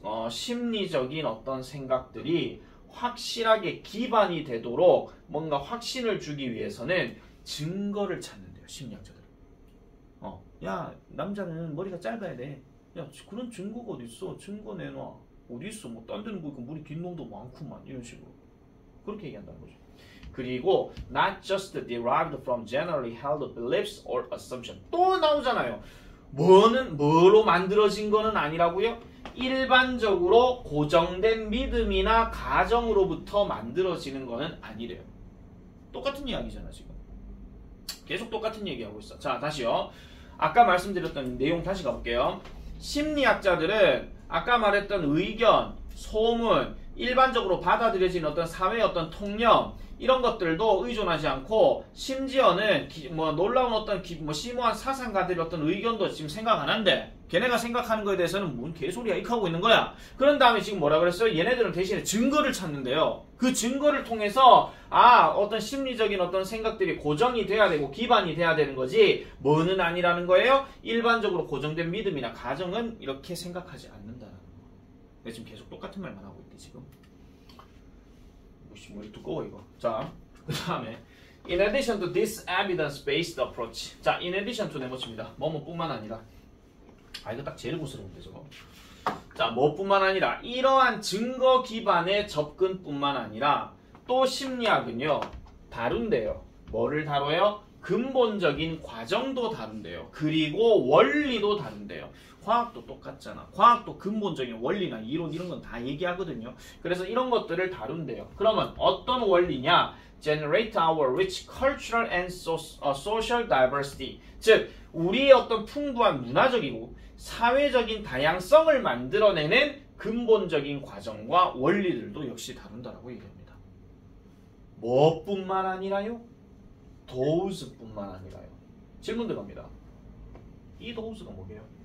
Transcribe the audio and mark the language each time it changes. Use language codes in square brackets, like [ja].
[ko] 심리적인 어떤 생각들이 확실하게 기반이 되도록 뭔가 확신을 주기 위해서는 증거를 찾는데요. 심리학자들은. 야 남자는 머리가 짧아야 돼. 야 그런 증거가 어딨어? 증거 내놔. 어딨어? 뭐 딴 데는 보니까 머리 긴 놈도 많구만. 이런 식으로. 그렇게 얘기한다는 거죠. 그리고 [en] not just derived from generally held beliefs or assumption. [ko] 또 나오잖아요. 뭐로 만들어진 거는 아니라고요? 일반적으로 고정된 믿음이나 가정으로부터 만들어지는 거는 아니래요. 똑같은 이야기잖아 지금. 계속 똑같은 얘기하고 있어. 자 다시요. 아까 말씀드렸던 내용 다시 가볼게요. 심리학자들은 아까 말했던 의견, 소문, 일반적으로 받아들여진 어떤 사회의 어떤 통념 이런 것들도 의존하지 않고 심지어는 뭐 놀라운 어떤 뭐 심오한 사상가들의 어떤 의견도 지금 생각 안 한대. 걔네가 생각하는 거에 대해서는 뭔 개소리야 이렇게 하고 있는 거야. 그런 다음에 지금 뭐라 그랬어요? 얘네들은 대신에 증거를 찾는데요. 그 증거를 통해서 어떤 심리적인 어떤 생각들이 고정이 돼야 되고 기반이 돼야 되는 거지 뭐는 아니라는 거예요. 일반적으로 고정된 믿음이나 가정은 이렇게 생각하지 않는다는 거. 지금 계속 똑같은 말만 하고 있대 지금. 머리 두꺼워 이거. 자, 그 다음에 [en] in addition to this evidence-based approach. [ko] 자, [en] in addition to [ko] 네모칩니다. 뭐뭐뿐만 아니라. 이거 딱 제일 고스러운데 저거. 자, 뭐뿐만 아니라 이러한 증거 기반의 접근뿐만 아니라 또 심리학은요 다룬대요. 뭐를 다뤄요? 근본적인 과정도 다룬대요. 그리고 원리도 다룬대요. 과학도 똑같잖아. 과학도 근본적인 원리나 이론 이런 건 다 얘기하거든요. 그래서 이런 것들을 다룬대요. 그러면 어떤 원리냐? [en] Generate our rich cultural and social diversity. [ko] 즉 우리의 어떤 풍부한 문화적이고 사회적인 다양성을 만들어내는 근본적인 과정과 원리들도 역시 다룬다라고 얘기합니다. 뭐뿐만 아니라요? those뿐만 아니라요. 질문 들어갑니다. 이 those가 뭐게요?